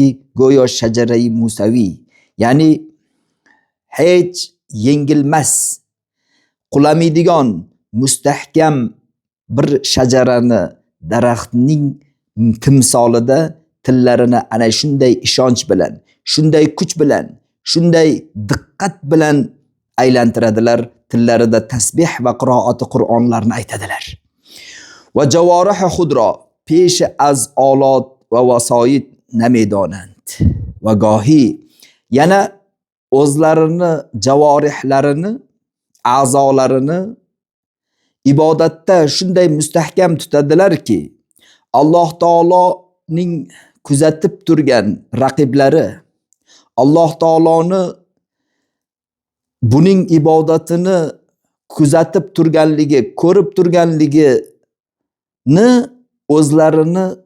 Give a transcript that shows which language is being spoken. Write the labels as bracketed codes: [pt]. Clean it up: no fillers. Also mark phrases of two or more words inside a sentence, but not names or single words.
[uz] go'yo shajarai musaviy, ya'ni hech yengilmas, qulamaydigan mustahkam bir shajarani, daraxtning timsolida tillarini ana shunday ishonch bilan, shunday kuch bilan, shunday diqqat bilan aylantiradilar, tillarida tasbih va qiroati Qur'onlarni aytadilar. [fa] و جوارح خودرا پیش از آلات و وسایط نمیدانند و [uz] گاهی yana o'zlarini, javorihlarini, a'zolarini ibodatda shunday mustahkam tutadilarki, Alloh taoloning kuzatib turgan raqiblari, Alloh taoloni buning ibodatini kuzatib turganligi, ko'rib turganligini o'zlarini